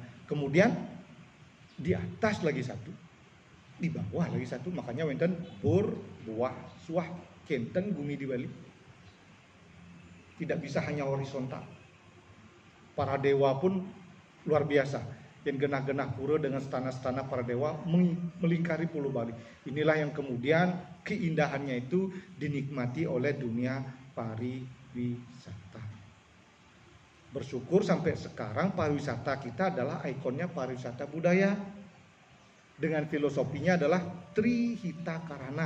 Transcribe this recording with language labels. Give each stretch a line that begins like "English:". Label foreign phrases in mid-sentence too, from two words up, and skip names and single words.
Indonesian: Kemudian di atas lagi 1, di bawah lagi 1, makanya
Balinese: wenten Bur, Buah, Suah, Kenten,
Indonesian: Bumi di Bali. Tidak bisa hanya horizontal. Para dewa pun luar biasa. Yang genah-genah pura dengan stana-stana para dewa melingkari Pulau Bali. Inilah yang kemudian keindahannya itu dinikmati oleh dunia pariwisata. Bersyukur sampai sekarang pariwisata kita adalah ikonnya pariwisata budaya. Dengan filosofinya adalah Trihita Karana.